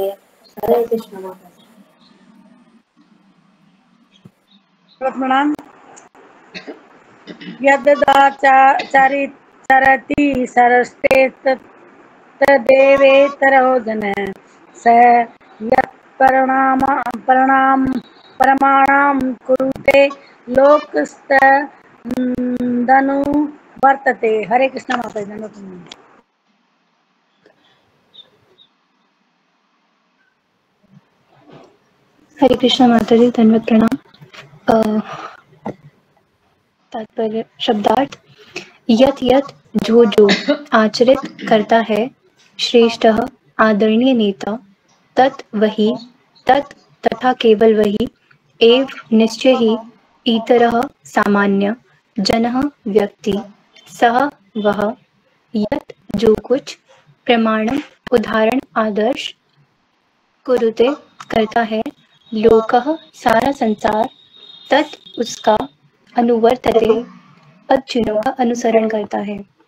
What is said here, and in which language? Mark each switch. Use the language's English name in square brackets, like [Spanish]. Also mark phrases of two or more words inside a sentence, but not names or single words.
[Sanskrit] हरे कृष्ण [Hindi] माता जी। प्रणाम। [Sanskrit] यद्दाचरति सरस्ते तदेवेतरो जन स यत् परमाणं कुरुते लोकस्तदनुवर्तते। हरे कृष्ण [Hindi] माता जी। [Sanskrit] हरे कृष्ण [Hindi] माता जी, धन्यवाद प्रणाम। तात्पर्य शब्दार्थ यत यत जो आचरित करता है श्रेष्ठ आदरणीय नेता तत् वही तत् तथा केवल वही एव निश्चय ही इतरः सामान्य जनः व्यक्ति सह वह यत जो कुछ प्रमाणम उदाहरण आदर्श कुरुते करता है लोकः सारा संसार तत् उसका अनुवर्तते पद चिन्हों का अनुसरण करता है।